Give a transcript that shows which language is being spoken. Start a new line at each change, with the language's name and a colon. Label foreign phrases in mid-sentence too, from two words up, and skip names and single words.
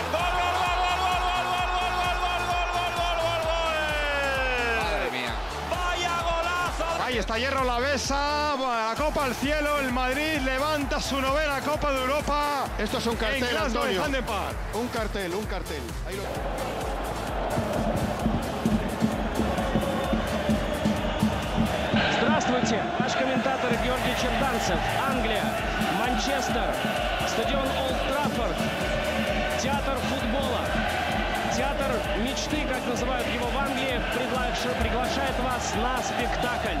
Spanish: ¡Gol, gol, gol, gol, gol, gol, gol, gol, gol, gol, gol, gol! Madre mía. ¡Vaya golazo! Ahí está Hierro, la besa. La copa al cielo. El Madrid levanta su 9ª Copa de Europa. Esto es un cartel, Antonio. Un cartel. Ahí lo...
Russian: Здравствуйте, наш комментатор Георгий Черданцев, Англия, Манчестер, стадион Олд Траффорд, театр футбола, театр мечты, как называют его в Англии, приглашает вас на спектакль.